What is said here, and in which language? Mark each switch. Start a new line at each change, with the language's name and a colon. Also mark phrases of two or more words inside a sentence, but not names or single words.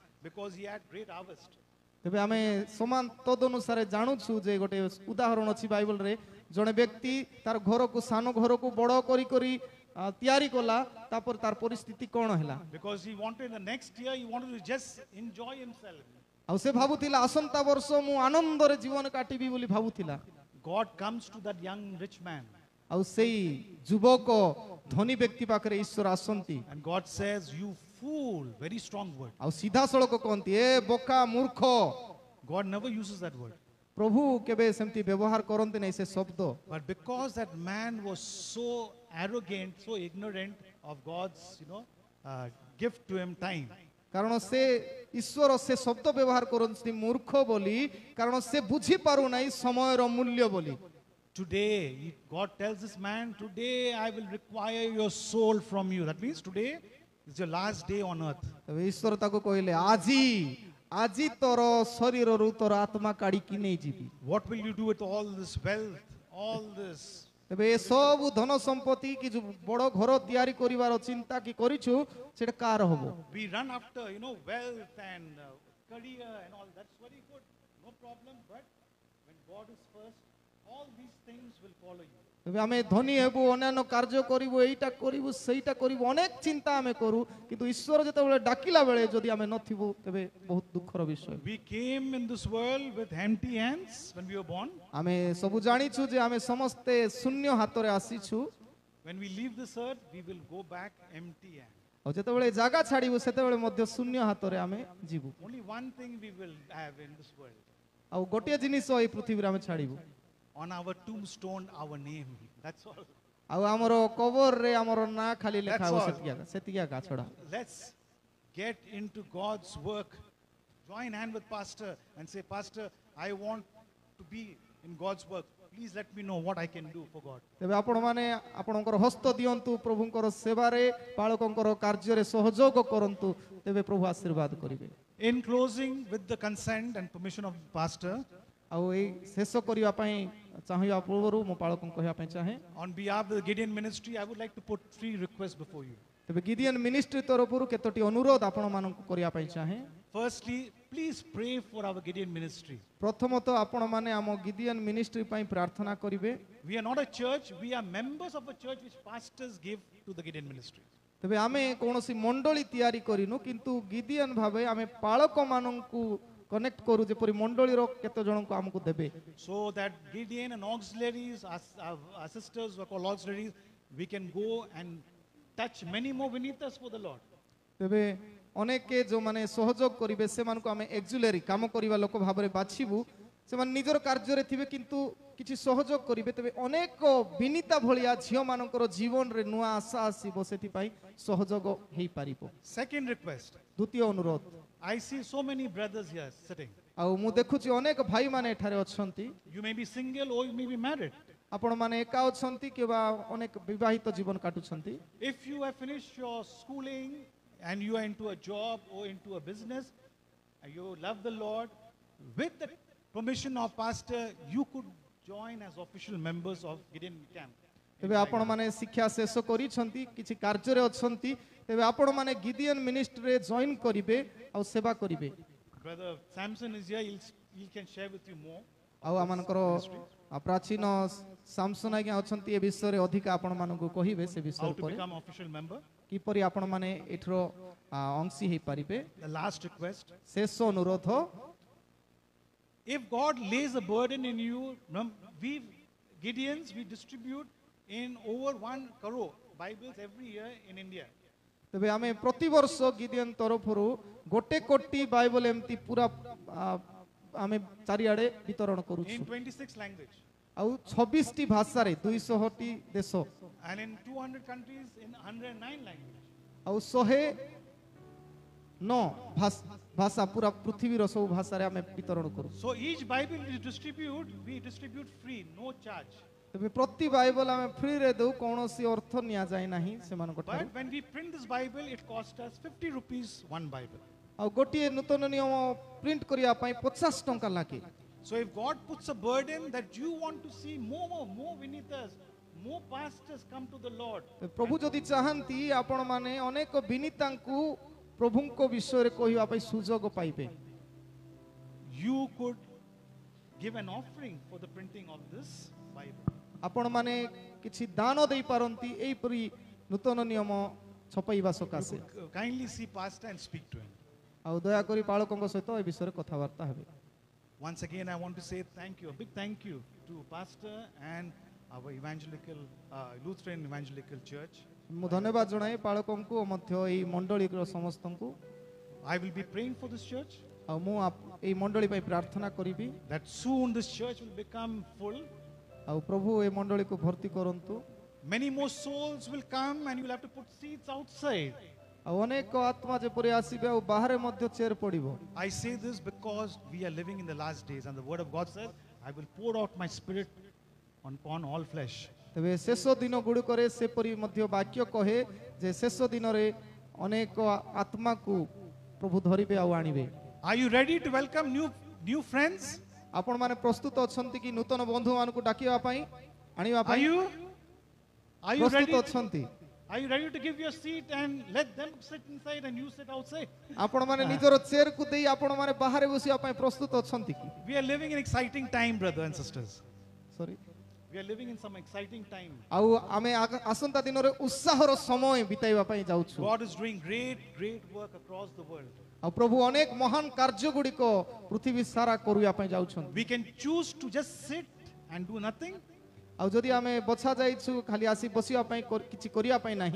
English: because he had great harvest.
Odia: ତେବେ ଆମେ ସମାନ ତଦ ଅନୁସାରେ ଜାଣୁଛୁ ଯେ ଗୋଟେ ଉଦାହରଣ ଅଛି ବାଇବଲରେ ଜଣେ ବ୍ୟକ୍ତି ତାର ଘରକୁ ସାନ ଘରକୁ ବଡ଼ କରି କରି ତିଆରି କଲା ତାପରେ ତାର ପରିସ୍ଥିତି କ'ଣ ହେଲା
English: Because he wanted the next year, he wanted to just enjoy himself.
Odia: ଆଉ ସେ ଭାବୁଥିଲା ଆସନ୍ତା ବର୍ଷ ମୁଁ ଆନନ୍ଦରେ ଜୀବନ କାଟିବି ବୋଲି ଭାବୁଥିଲା
English: God comes to that young rich man
Odia: ଆଉ ସେଇ ଯୁବକ ଧନୀ ବ୍ୟକ୍ତି ପାଖରେ ଈଶ୍ୱର ଆସନ୍ତି
English: and God says, "You fool," very strong word.
Odia: ଆଉ ସିଧାସଳଖ କହନ୍ତି ଏ ବୋକା ମୂର୍ଖ
English: God never uses that word.
Odia: ପ୍ରଭୁ କେବେ ସେମିତି ବ୍ୟବହାର କରନ୍ତି ନାହିଁ ସେ ଶବ୍ଦ
English: But because that man was so arrogant, so ignorant of God's, gift to him, time.
Odia: କାରଣ ସେ ଈଶ୍ୱର ସେ ଶବ୍ଦ ବ୍ୟବହାର କରନ୍ତି ମୂର୍ଖ ବୋଲି କାରଣ ସେ ବୁଝି ପାରୁନାହିଁ ସମୟର ମୂଲ୍ୟ ବୋଲି
English: Today, God tells this man, "Today I will require your soul from you." That means today is your last day on earth.
Odia: ତେବେ ଈଶ୍ୱର ତାକୁ କହିଲେ ଆଜି ତୋର ଶରୀରରୁ ତୋର ଆତ୍ମା କାଢିକି ନେଇଯିବି
English: What will you do with all this wealth, all this?
Odia: ତେବେ ଏ ସବୁ ଧନ ସମ୍ପତ୍ତି କି ଯୋଉ ବଡ଼ ଘର ତିଆରି କରିବାର ଚିନ୍ତା କି କରିଛୁ ସେଟା କାହାର ହବ
English: We run after, wealth and career and all. That's very good, no problem. But when God is first, all these things will follow you.
Odia: ତେବେ ଆମେ ଧନୀ ହେବୁ ଅନ୍ୟାନ୍ୟ କାର୍ଯ୍ୟ କରିବୁ ଏଇଟା କରିବୁ ସେଇଟା କରିବୁ ଅନେକ ଚିନ୍ତା ଆମେ କରୁ କିନ୍ତୁ ଈଶ୍ୱର ଯେତେବେଳେ ଡାକିଲା ବେଳେ ଯଦି ଆମେ ନଥିବୁ ତେବେ ବହୁତ ଦୁଃଖର ବିଷୟ
English: We came in this world with empty hands when we were born.
Odia: ଆମେ ସବୁ ଜାଣିଛୁ ଯେ ଆମେ ସମସ୍ତେ ଶୂନ୍ୟ ହାତରେ ଆସିଛୁ
English: When we leave this earth, we will go back empty hands.
Odia: ଆଉ ଯେତେବେଳେ ଜାଗା ଛାଡ଼ିବୁ ସେତେବେଳେ ମଧ୍ୟ ଶୂନ୍ୟ ହାତରେ ଆମେ ଯିବୁ
English: Only one thing we will have in this world.
Odia: ଆଉ ଗୋଟିଏ ଜିନିଷ ଏଇ ପୃଥିବୀରେ ଆମେ ଛାଡ଼ିବୁ
English: On our tombstone, our name. That's all.
Odia: ଆଉ ଆମର କବରରେ ଆମର ନାଁ ଖାଲି ଲେଖା
English: That's
Odia: ହବ
English: all.
Odia: ସେତିକି ଆକା ଛଡ଼ା
English: Let's get into God's work. Join hand with Pastor and say, "Pastor, I want to be in God's work. Please let me know what I can do for God."
Odia: ତେବେ ଆପଣମାନେ ଆପଣଙ୍କର ହସ୍ତ ଦିଅନ୍ତୁ ପ୍ରଭୁଙ୍କର ସେବାରେ ବାଳକଙ୍କର କାର୍ଯ୍ୟରେ ସହଯୋଗ କରନ୍ତୁ ତେବେ ପ୍ରଭୁ ଆଶୀର୍ବାଦ କରିବେ
English: In closing, with the consent and permission of the pastor,
Odia: ଆଉ ଏଇ ଶେଷ କରିବା ପାଇଁ ଚାହିଁବା ପୂର୍ବରୁ ମୁଁ ପାଳକଙ୍କୁ କହିବା ପାଇଁ ଚାହେଁ
English: on behalf of the Gideon ministry, I would like to put 3 requests before you.
Odia: ତେବେ ଗିଦିଅନ୍ ମିନିଷ୍ଟ୍ରି ତରଫରୁ କେତୋଟି ଅନୁରୋଧ ଆପଣମାନଙ୍କୁ କରିବା ପାଇଁ ଚାହେଁ
English: Firstly, please pray for our Gideon ministry.
Odia: ପ୍ରଥମତଃ ଆପଣମାନେ ଆମ ଗିଦିଅନ୍ ମିନିଷ୍ଟ୍ରି ପାଇଁ ପ୍ରାର୍ଥନା କରିବେ
English: We are not a church, we are members of a church which pastors give to the Gideon ministry.
Odia: ତେବେ ଆମେ କୌଣସି ମଣ୍ଡଳୀ ତିଆରି କରିନୁ କିନ୍ତୁ ଗିଦିଅନ୍ ଭାବେ ଆମେ ପାଳକମାନଙ୍କୁ କନେକ୍ଟ କରୁ ଯେପରି ମଣ୍ଡଳୀର କେତେ ଜଣଙ୍କୁ ଆମକୁ ଦେବେ
English: So that Gideon and auxiliaries, our sisters who are called auxiliaries, we can go and touch many more Vinitas for the Lord.
Odia: ତେବେ ଅନେକ ଯେଉଁମାନେ ସହଯୋଗ କରିବେ ସେମାନଙ୍କୁ ଆମେ ଏକ୍ଜୁଲେରୀ କାମ କରିବା ଲୋକ ଭାବରେ ବାଛିବୁ ସେମାନେ ନିଜର କାର୍ଯ୍ୟରେ ଥିବେ କିନ୍ତୁ କିଛି ସହଯୋଗ କରିବେ ତେବେ ଅନେକ ବିନିତା ଭଳିଆ ଝିଅମାନଙ୍କର ଜୀବନରେ ନୂଆ ଆଶା ଆସିବ ସେଥିପାଇଁ ସହଯୋଗ ହେଇପାରିବ
English: Second request.
Odia: ଦ୍ୱିତୀୟ ଅନୁରୋଧ
English: I see so many brothers here sitting.
Odia: ଆଉ ମୁଁ ଦେଖୁଛି ଅନେକ ଭାଇମାନେ ଏଠାରେ ଅଛନ୍ତି
English: You may be single or you may be married.
Odia: ଆପଣମାନେ ଏକା ଅଛନ୍ତି କିମ୍ବା ଅନେକ ବିବାହିତ ଜୀବନ କାଟୁଛନ୍ତି
English: If you have finished your schooling and you are into a job or into a business, and you love the Lord, with the permission of pastor, you could join as official members of Gideon camp.
Odia: ତେବେ ଆପଣମାନେ ଶିକ୍ଷା ଶେଷ କରିଛନ୍ତି କିଛି କାର୍ଯ୍ୟରେ ଅଛନ୍ତି ତେବେ ଆପଣମାନେ ଗିଦିଅନ୍ ମିନିଷ୍ଟ୍ରିରେ ଜଏନ୍ କରିବେ ଆଉ ସେବା କରିବେ
English: Brother Samson is here, he can share with you more.
Odia: ଆଉ ଆମମାନଙ୍କର ପ୍ରାଚୀନ ସାମସନ୍ ଆଜ୍ଞା ଅଛନ୍ତି ଏ ବିଷୟରେ ଅଧିକା ଆପଣମାନଙ୍କୁ କହିବେ ସେ ବିଷୟ
English: How to
Odia: ଉପରେ
English: become official member.
Odia: କିପରି ଆପଣମାନେ ଏଠିର ଅଂଶୀ ହେଇପାରିବେ
English: The last request.
Odia: ଶେଷ ଅନୁରୋଧ
English: If God lays a burden in you, we Gideons, we distribute in over 1 crore Bibles every year in India.
Odia: ତେବେ ଆମେ ପ୍ରତିବର୍ଷ ଗିଦିଅନ୍ ତରଫରୁ 1 କୋଟି ବାଇବଲ ଏମିତି ପୁରା ଆମେ ଚାରିଆଡ଼େ ବିତରଣ କରୁଛୁ
English: In 26 languages.
Odia: ଆଉ 26ଟି ଭାଷାରେ 200ଟି ଦେଶ
English: And in 200 countries in 109 languages.
Odia: ଆଉ 109 ଭାଷା ପୁରା ପୃଥିବୀର ସବୁ ଭାଷାରେ ଆମେ ବିତରଣ କରୁ
English: So each Bible we distribute free, no charge.
Odia: ତେବେ ପ୍ରତି ବାଇବଲ ଆମେ ଫ୍ରିରେ ଦେଉ କୌଣସି ଅର୍ଥ ନିଆଯାଏ ନାହିଁ ସେମାନଙ୍କ ଠାରୁ
English: But when we print this Bible, it costs us 50 rupees one Bible.
Odia: ଆଉ ଗୋଟିଏ ନୂତନ ନିୟମ ପ୍ରିଣ୍ଟ କରିବା ପାଇଁ 50 ଟଙ୍କା ଲାଗେ
English: So if God puts a burden that you want to see more Vinitas, more pastors come to the Lord.
Odia: ପ୍ରଭୁ ଯଦି ଚାହାନ୍ତି ଆପଣମାନେ ଅନେକ ବିନିତାଙ୍କୁ ପ୍ରଭୁଙ୍କ ବିଷୟରେ କହିବା ପାଇଁ ସୁଯୋଗ ପାଇବେ।
English: You could give an offering for the printing of this Bible.
Odia: ଆପଣମାନେ କିଛି ଦାନ ଦେଇପାରନ୍ତି ଏହିପରି ନୂତନ ନିୟମ ଛପାଇବା ସକାଶେ।
English: Kindly see pastor and speak to him.
Odia: ଆଉ ଦୟାକରି ପାଳକଙ୍କ ସହିତ ଏ ବିଷୟରେ କଥାବାର୍ତ୍ତା ହେବେ।
English: Once again, I want to say thank you, a big thank you to pastor and our evangelical, Lutheran Evangelical Church.
Odia: ମୁଁ ଧନ୍ୟବାଦ ଜଣାଏ ପାଳକଙ୍କୁ ଓ ମଧ୍ୟ ଏଇ ମଣ୍ଡଳୀର ସମସ୍ତଙ୍କୁ।
English: I will be praying for this church
Odia: ଆଉ ମୁଁ ଏଇ ମଣ୍ଡଳୀ ପାଇଁ ପ୍ରାର୍ଥନା କରିବି
English: that soon this church will become full.
Odia: ଆଉ ପ୍ରଭୁ ଏ ମଣ୍ଡଳୀକୁ ଭର୍ତ୍ତି କରନ୍ତୁ।
English: Many more souls will come and you will have to put seats outside.
Odia: ଆଉ ଅନେକ ଆତ୍ମା ଯେପରି ଆସିବେ ଆଉ ବାହାରେ ମଧ୍ୟ ଚେୟାର ପଡ଼ିବ।
English: I say this because we are living in the last days and the word of God says, I will pour out my spirit upon all flesh.
Odia: ତେବେ ଶେଷ ଦିନ ଗୁଡ଼ିକରେ ସେପରି ମଧ୍ୟ ବାକ୍ୟ କହେ ଯେ ଶେଷ ଦିନରେ ଅନେକ ଆତ୍ମାକୁ ପ୍ରଭୁ ଧରିବେ ଆଉ ଆଣିବେ।
English: Are you ready to welcome new friends?
Odia: ଆପଣମାନେ ପ୍ରସ୍ତୁତ ଅଛନ୍ତି କି ନୂତନ ବନ୍ଧୁମାନଙ୍କୁ ଡାକିବା ପାଇଁ ଆଣିବା
English: Are
Odia: ପାଇଁ
English: you
Odia: ପ୍ରସ୍ତୁତ
English: ready?
Odia: ଅଛନ୍ତି?
English: Are you ready to give your seat and let them sit inside and you sit outside?
Odia: ଆପଣମାନେ ନିଜର ଚେୟାରକୁ ଦେଇ ଆପଣମାନେ ବାହାରେ ବସିବା ପାଇଁ ପ୍ରସ୍ତୁତ ଅଛନ୍ତି କି?
English: We are living in exciting time, brothers and sisters. ସରି We are living in some exciting time.
Odia: ଆଉ ଆମେ ଆସନ୍ତା ଦିନରେ ଉତ୍ସାହର ସମୟ ବିତାଇବା ପାଇଁ ଯାଉଛୁ।
English: God is doing great work across the world.
Odia: ଆଉ ପ୍ରଭୁ ଅନେକ ମହାନ କାର୍ଯ୍ୟ ଗୁଡ଼ିକ ପୃଥିବୀ ସାରା କରିବା ପାଇଁ ଯାଉଛନ୍ତି।
English: We can choose to just sit and do nothing
Odia: ଆଉ ଯଦି ଆମେ ବଛା ଯାଇଛୁ ଖାଲି ଆସି ବସିବା ପାଇଁ କିଛି କରିବା ପାଇଁ ନାହିଁ